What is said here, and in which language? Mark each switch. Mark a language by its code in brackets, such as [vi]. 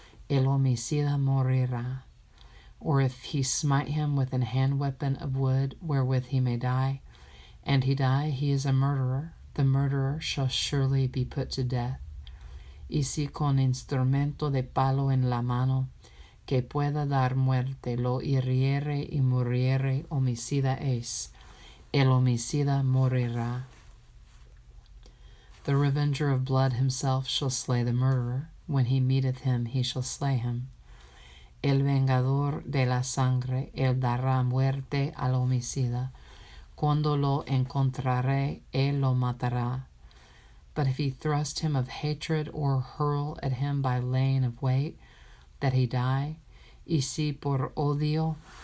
[es] El homicida morirá. [en] Or if he smite him with an hand weapon of wood wherewith he may die, and he die, he is a murderer. The murderer shall surely be put to death. [es] Y si con instrumento de palo en la mano que pueda dar muerte, lo hiriere y muriere, homicida es. El homicida morirá. [en] The revenger of blood himself shall slay the murderer. When he meeteth him, he shall slay him. [es] El vengador de la sangre, él dará muerte al homicida. Cuando lo encontrare, él lo matará. [en] But if he thrust him of hatred, or hurl at him by laying of weight, that he die, [es] y si por odio